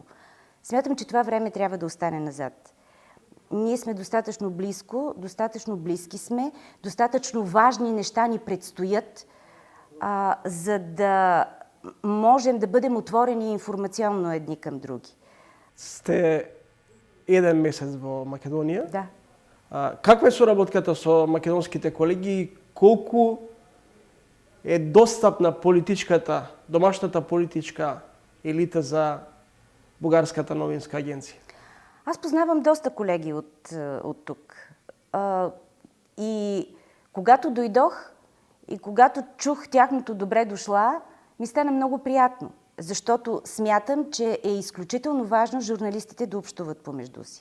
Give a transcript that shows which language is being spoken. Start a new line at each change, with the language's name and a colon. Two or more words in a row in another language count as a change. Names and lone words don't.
Bulgarian: Смятам, че това време трябва да остане назад. Ние сме достатъчно близко, достатъчно близки сме, достатъчно важни неща ни предстоят, за да можем да бъдем отворени информационно едни към други.
Macedonian: Сте еден месец во Македонија.
Bulgarian: Да.
Macedonian: Каква е соработката со македонските колеги и колку е достапна домашната политичка елита за бугарската новинска агенција?
Bulgarian: Аз познавам доста колеги от тук. И когато дойдох и когато чух тяхното добре дошла, ми стана много приятно, защото смятам, че е изключително важно журналистите да общуват помежду си.